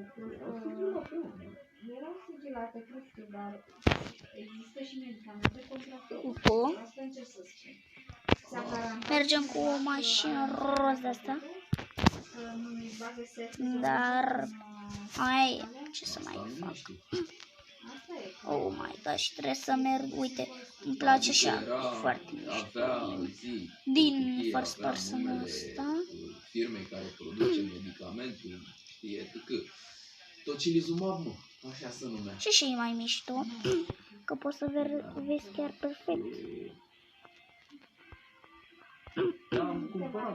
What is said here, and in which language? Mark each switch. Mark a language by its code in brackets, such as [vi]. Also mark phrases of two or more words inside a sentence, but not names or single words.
[ro] Erau sigilate, cred că, dar există și medicamente contrafăcute. Cupă. Asta încerc să spun. S-a garantat Mergem cu o mașină roz de asta. că nu-i bagă serviciul. Dar, ai, ce să mai fac? Asta e. [en] Oh my gosh, [ro] trebuie să merg, uite, îmi place așa, foarte mișto. Din [en] first person [ro] ăsta. Firme care produce medicamentul, știe că tocilizumab, mă, așa se numea. Și e mai mișto, că poți să vezi chiar perfect. Da, am cumpărat,